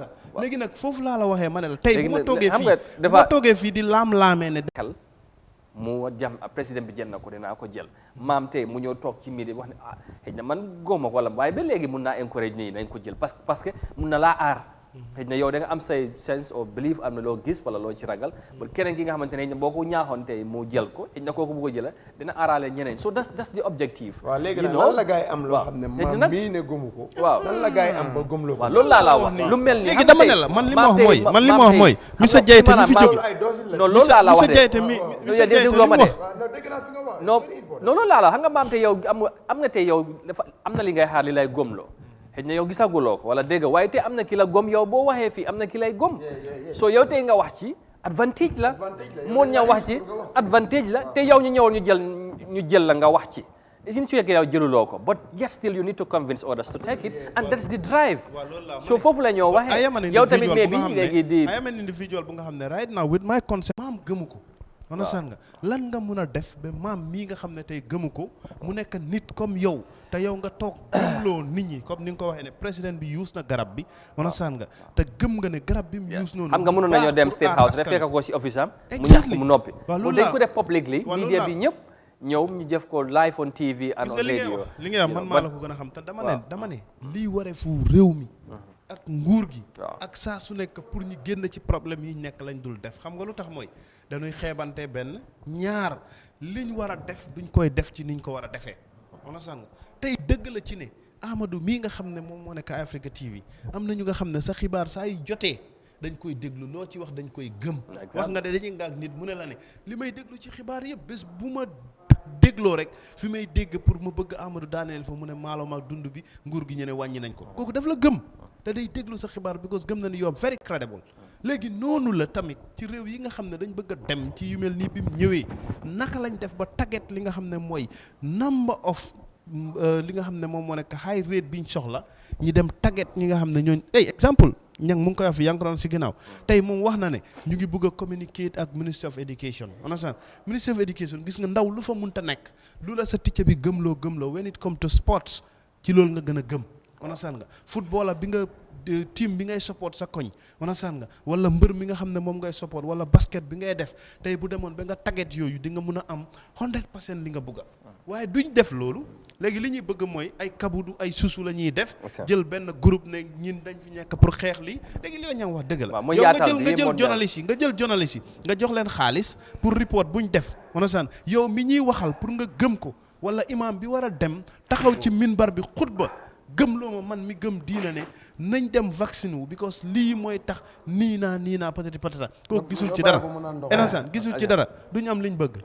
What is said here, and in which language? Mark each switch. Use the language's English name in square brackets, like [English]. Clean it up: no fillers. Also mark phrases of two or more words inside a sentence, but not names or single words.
[Wolof] léegi nag foofu laa la waxee ma ne la tey bu ma toogee fii di laam-laamee ne xel mu jam président bi jël na ko dinaa ko jël maam tey mu ñëw toog ci midi wax ne xëy na man góoma wala waaye ba léegi mun naa encourage nii nañ ko jël parce que mun na laa aar xëy na yow da nga am say [English] sense of belief [Wolof] am na loo gis wala loo ci ragal ba keneen ki nga xamante ne boo ko ñaaxoon tey mu jël ko xëy na kooku bu ko jëla dina aaraale ñeneen [English] so that's the objective. [Wolof] waaw léegi nag lan la gars yi am loo xam ne maam mii ne gëmu ko. waaw lan la gars yi am ba gëmloo ko. waaw loolu laa wax lu mel ni léegi dama ne la man li ma wax mooy Mr Jaiteh mi fi jóge non loolu laa la wax de Mr Jaiteh mi Mr Jaiteh li mu wax non loolu laa la xam nga maam te yow am nga tey yow dafa am na li ngay xaar li lay gëmloo xëy na yow gisaguloo ko wala dégg waaye te am na ki la gom yow boo waxee fii am na ki lay gom so yow tey nga wax ci advantage la moon ña wax ci advantage la te yow ñu ñëwoon ñu jël la nga wax ci it su fekkee yow jëluloo ko [English] but yet still you need to convince others to take it and that's the drive [Wolof] so foofu la ñoo waxee yow tamit mais bi léegi di [English] I am an individual [Wolof] bu nga xam ne [English] right now with my concept [Wolof] maam gëmu ko understand nga lan nga mun a def ba maam mii nga xam ne tey gëmu ko mu nekk nit comme yow te yow nga toog gëmloo nit ñi comme ni nga ko waxee ne président bi use na garab bi understand nga te gëm nga ne garab bi mu use noonu xam nga mënoon nañoo dem State House rek fekk ko ci office am mu ñàkk mu noppi dañ ko def publicly media bi ñëpp ñëw ñu def ko [English] live on TV and on radio [Wolof] li nga wax man maa la ko gën a xam te dama ne lii waree fu réew mi ak nguur gi ak saa su nekk pour ñu génn ci problème yi nekk lañ dul def xam nga lu tax mooy dañuy xeebante benn ñaar liñ war a def duñ koy def ci niñ ko war a defee understand nga tey dëgg la ci ne Amadou mii nga xam ne moom moo nekk Eyeafrica TV am na ñu nga xam ne sa xibaar saa yu jotee dañ koy déglu loo ci wax dañ koy gëm wax nga de dañuy ngaak nit mu ne la ne li may déglu ci xibaar yëpp bés bu ma dégloo rek fi may dégg pour ma bëgg Amadou daaneel fa mu ne maaloom ak dund bi nguur gi ñu ne wàññi nañ ko kooku daf la gëm te day déglu sa xibaar because gëm na ni yow [English] very credible [Wolof] léegi noonu la tamit ci réew yi nga xam ne dañ bëgg a dem ci yu mel nii bi mu ñëwee naka lañ def ba tagget li nga xam ne mooy [English] number of [Wolof] li nga xam ne moom moo nekk [English] high rate [Wolof] biñ soxla ñi dem tagget ñi nga xam ne ñooñ exemple ñang mu ngi koy wax fi yaa ngi ko doon si ginnaaw tey moom wax na ne ñu ngi bëgg a communicate ak Ministry of Education understand Ministry of Education gis nga ndaw lu fa munta nekk lu la sa ticca bi gëmloo [English] when it come to sports [Wolof] ci loolu nga gën a gëm understand nga footballer bi nga team bi ngay support sa koñ understand nga wala mbër mi nga xam ne moom ngay support wala basket bi ngay def tey bu demoon ba nga tagget yooyu di nga mun a am 100% li nga bëgg waaye duñ def loolu léegi li ñuy bëgg mooy ay kabudu ay susu la ñuy def jël benn groupe ne ñin dañ fi nekk pour xeex lii léegi li la ñam wax dëgg la yow nga jël journaliste yi nga jox leen xaalis pour report buñ def understand yow mi ñuy waxal pour nga gëm ko wala imam bi war a dem taxaw ci minbar bi xutba gëm loo ma man mi gëm diina ne nañ dem vaccine wu because lii mooy tax nii naa [French] patati patata [Wolof] kooku gisul ci dara innocent gisul ci dara duñu am liñ bëgg